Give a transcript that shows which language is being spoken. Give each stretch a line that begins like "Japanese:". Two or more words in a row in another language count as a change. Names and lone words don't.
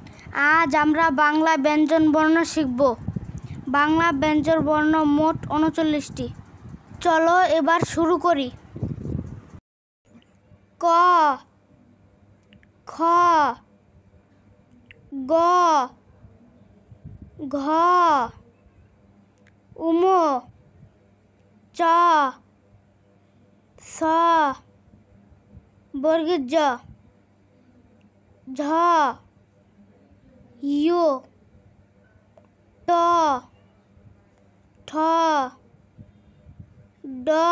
Bangla: আজ আমরা বাংলা ব্যঞ্জনবর্ণ শিখব। বাংলা ব্যঞ্জনবর্ণ মোট ৩৯টি। চলো এবার শুরু করি। ক, খ, গ, ঘ, ঙ, চ, ছ, বর্গীয় জ, ঝ, য়, ট, ঠ, ড,